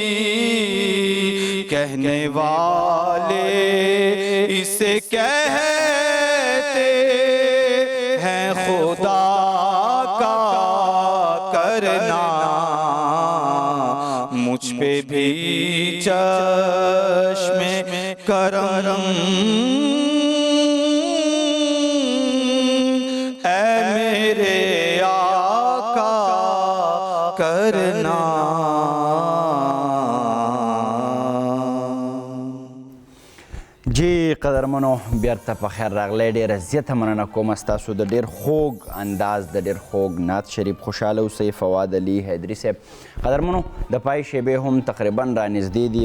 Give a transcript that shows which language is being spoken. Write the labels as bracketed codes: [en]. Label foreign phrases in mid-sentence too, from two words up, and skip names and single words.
[ur] کہنے والے اسے کہتے ہیں خدا کا کرنا، مجھ پہ بھی چشمِ کرم اے میرے آقا کرنا. [ps] جی قدرمنو بیرته په خیر راغلی. ډېره زیاته مننه کوم ستاسو د ډېر خوږ انداز د ډېر خوږ نعت شریف. خوشحاله اوسئ. فواد علي حیدري صاحب. قدرمنو د پای شیبې هم تقریبا رانږدې دي.